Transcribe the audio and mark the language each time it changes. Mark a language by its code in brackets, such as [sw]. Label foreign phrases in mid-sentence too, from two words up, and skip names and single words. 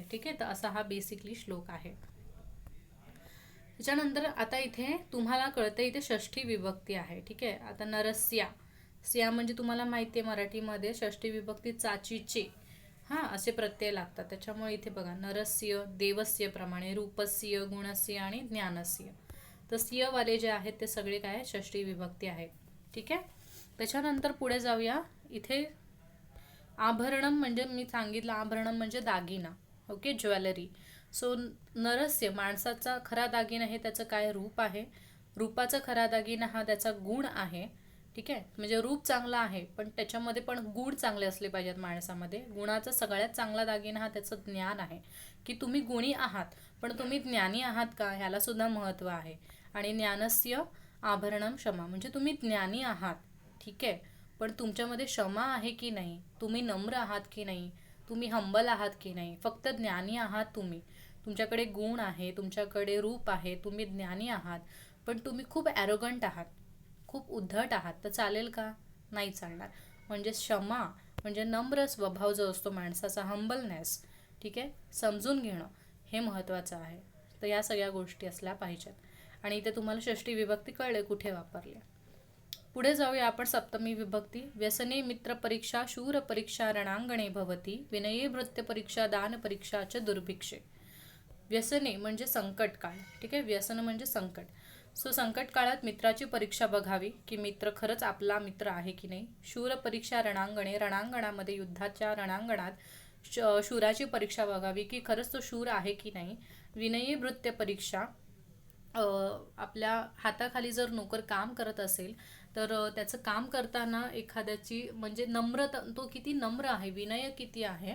[mr] ठीक आहे. तर असा हा बेसिकली श्लोक आहे. त्याच्यानंतर आता इथे तुम्हाला कळतं इथे षष्ठी विभक्ती आहे. ठीक आहे. आता नरस्या, स्या म्हणजे तुम्हाला माहिती आहे मराठीमध्ये षष्ठी विभक्ती चाचीचे असे प्रत्यय लागतात. त्याच्यामुळे इथे बघा नरस्य, देवस्य प्रमाणे रूपस्य, गुणस्य आणि ज्ञानस्य. तर स्यवाले जे आहेत ते सगळे काय षष्ठी विभक्ती आहेत. ठीक आहे. त्याच्यानंतर पुढे जाऊया. इथे आभरणम म्हणजे मी सांगितलं आभरणम म्हणजे दागिना. [en] OK. Jewellery. [mr] सो नरस्य माणसाचा खरा दागिना हे त्याचं काय रूप आहे. रूपाचा खरा दागिना हा त्याचा गुण आहे. ठीक आहे. म्हणजे रूप चांगलं आहे पण त्याच्यामध्ये पण गुण चांगले असले पाहिजेत माणसामध्ये. गुणाचा सगळ्यात चांगला दागिना हा त्याचं ज्ञान आहे की तुम्ही गुणी आहात पण तुम्ही ज्ञानी आहात का ह्याला सुद्धा महत्त्व आहे. आणि [sa] ज्ञानस्य आभरणम क्षमा [mr] म्हणजे तुम्ही ज्ञानी आहात. ठीक आहे. पण तुमच्यामध्ये क्षमा आहे की नाही, तुम्ही नम्र आहात की नाही, तुम्ही हंबल आहात की नाही. फक्त ज्ञानी आहात तुम्ही, तुमच्याकडे गुण आहे, तुमच्याकडे रूप आहे, तुम्ही ज्ञानी आहात, पण तुम्ही खूप ॲरोगंट आहात, खूप उद्धट आहात, तर चालेल का, नाही चालणार. म्हणजे क्षमा म्हणजे नम्र स्वभाव जो असतो माणसाचा, हंबलनेस. ठीक आहे. समजून घेणं हे महत्त्वाचं आहे. तर या सगळ्या गोष्टी असल्या पाहिजेत. आणि इथे तुम्हाला षष्ठी विभक्ती कळले कुठे वापरले. पुढे जाऊया आपण सप्तमी विभक्ती. [sa] व्यसने मित्र परीक्षा, शूर परीक्षा रणांगणे भवती, विनये भृत्य परीक्षा, दान परीक्षा च दुर्भिक्षे. [mr] व्यसने म्हणजे संकट काळ. ठीक आहे, व्यसन म्हणजे संकट. सो संकट काळात मित्राची परीक्षा बघावी की मित्र खरंच आपला मित्र आहे की नाही. [sa] शूर परीक्षा रणांगणे, [mr] रणांगणामध्ये युद्धाच्या रणांगणात शूराची परीक्षा बघावी की खरंच तो शूर आहे की नाही. [sa] विनयी भृत्य परीक्षा, [mr] आपल्या हाताखाली जर नोकर काम करत असेल तर त्याचं काम करताना एखाद्याची म्हणजे नम्रता, तो किती नम्र आहे, विनय किती आहे.